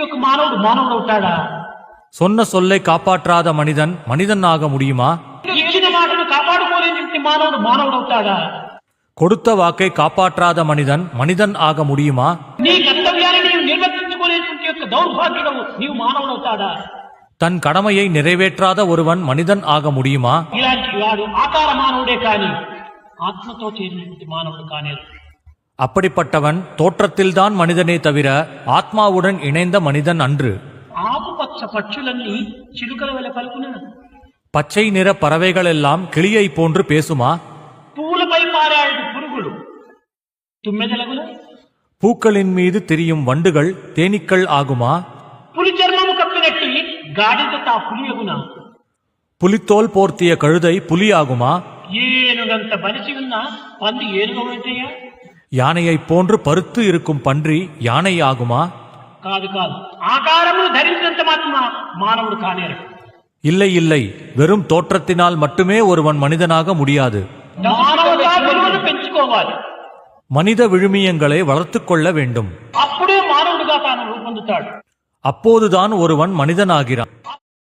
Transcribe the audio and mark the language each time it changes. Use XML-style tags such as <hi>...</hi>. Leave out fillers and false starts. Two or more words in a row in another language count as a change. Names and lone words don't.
<te>మానవుడు మానవుడు అవుతాడా?</te> <ta>சொன்ன சொல்லை காப்பாற்றாத மனிதன் மனிதன் ஆக முடியுமா?</ta> <te>ఇచ్చిన మాటను కాపాడుకోలేని మానవుడు మానవుడు అవుతాడా?</te> <ta>கொடுத்த வாக்கை காப்பாற்றாத மனிதன் மனிதன் ஆக முடியுமா?</ta> <te>నీ కర్తవ్యాన్ని నీవు నిర్వర్తించుకోలేటువంటి యొక్క దౌర్భాగ్యుడవు నీవు మానవుడు అవుతాడా?</te> <ta>தன் கடமையை நிறைவேற்றாத ஒருவன் மனிதன் ஆக முடியுமா?</ta> <te>ఇలాంటి వాడు ఆకార మానవుడే కాని ఆత్మతో చేరినటువంటి మానవుడు కానేరు.</te> <ta>அப்படிப்பட்டவன் தோற்றத்தில்தான் மனிதனே தவிர ஆத்மாவுடன் இணைந்த மனிதன் அன்று.</ta> <te>ఆకుపచ్చ పక్షులన్నీ చిలుకల వలె పలుకున,</te> <ta>பச்சை நிற பறவைகளெல்லாம் கிளியை போன்று பேசுமா?</ta> <te>పూలపై పారాడు పురుగులు తుమ్మెదలగున,</te> <ta>பூக்களின் மீது திரியும் வண்டுகள் தேனீக்கள் ஆகுமா?</ta> <te>పులి చర్మము కప్పినట్టి గాడిద తా పులియగున,</te> <ta>புலித்தோல் போர்த்திய கழுதை புலியாகுமா?</ta> <te>ఏనుగంత బలిసి ఉన్న పంది ఏనుగవుతాయా?</te> <ta>யானையைப் போன்று பருத்து இருக்கும் பன்றி யானை ஆகுமா?</ta> <te>కాదు కాదు, ఆకారమును ధరించినంత మాత్రం మానవుడు కానేరు.</te> <ta>இல்லை இல்லை, வெறும் தோற்றத்தினால் மட்டுமே ஒருவன் மனிதனாக முடியாது.</ta> <te>మానవతా విలువను పెంచుకోవాలి.</te> <ta>மனித விழுமியங்களை வளர்த்துக் கொள்ள வேண்டும்.</ta> <te>అప్పుడే మానవుడిగా తాను రూపొందుతాడు.</te> <ta>அப்போதுதான் ஒருவன் மனிதனாகிறான்.</ta>